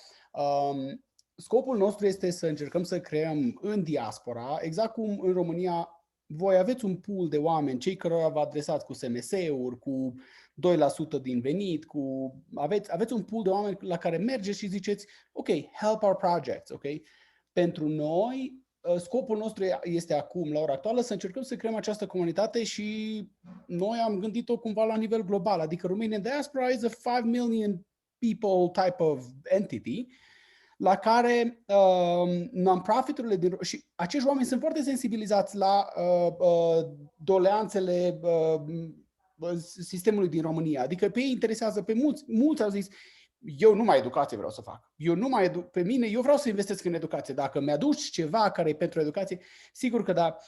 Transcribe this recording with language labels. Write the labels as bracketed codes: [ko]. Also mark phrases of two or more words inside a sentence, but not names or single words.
[ro] Scopul nostru este să încercăm să creăm în diaspora, exact cum în România, voi aveți un pool de oameni, cei cărora vă adresați cu SMS-uri, cu 2% din venit, aveți un pool de oameni la care mergeți și ziceți, [en] ok, help our projects, ok? [ro] Pentru noi, scopul nostru este acum, la ora actuală, să încercăm să creăm această comunitate și noi am gândit-o cumva la nivel global, adică [en] Romanian Diaspora is a 5 million people type of entity, [ro] la care non-profiturile și acești oameni sunt foarte sensibilizați la doleanțele sistemului din România. Adică pe ei interesează, pe mulți au zis, eu numai educație vreau să fac. Pe mine, eu vreau să investesc în educație. Dacă mi-aduci ceva care e pentru educație, sigur că da.